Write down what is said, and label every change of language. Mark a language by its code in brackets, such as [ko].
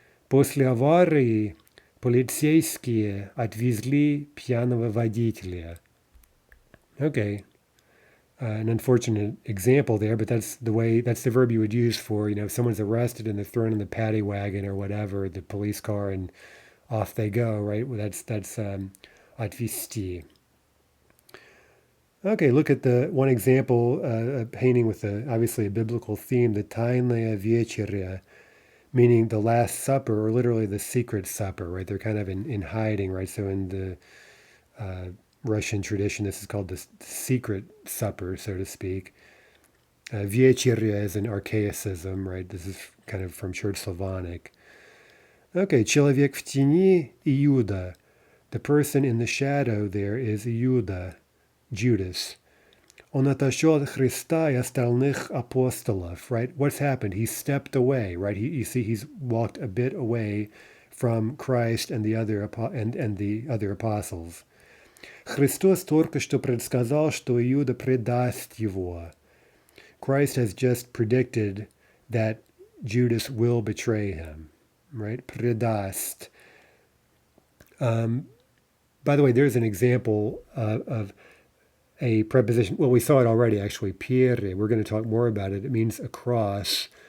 [ru] После аварии полицейские отвезли пьяного водителя. [en] Okay, an unfortunate example there, but that's the verb you would use for, if someone's arrested and they're thrown in the paddy wagon or whatever, the police car, and off they go, right? Well, that's отвезти. Okay, look at the one example, a painting with obviously a biblical theme, the Тайная вечеря, meaning the Last Supper, or literally the Secret Supper, right? They're kind of in hiding, right? So in the Russian tradition, this is called the Secret Supper, so to speak. Вечеря is an archaicism, right? This is kind of from Church Slavonic. [ru] Okay, человек в тени, Иуда. [en] The person in the shadow there is Иуда, Judas. [ru] Он отошел от Христа и остальных апостолов, right? [en] What's happened? He stepped away, right? You see, he's walked a bit away from Christ and the other apostles. [ru] Христос только что предсказал, что Иуда предаст его. [en] Christ has just predicted that Judas will betray him, right? [ru] Предаст. [en] By the way, there's an example of a preposition. Well, we saw it already, actually. Pierre. We're going to talk more about it. It means across.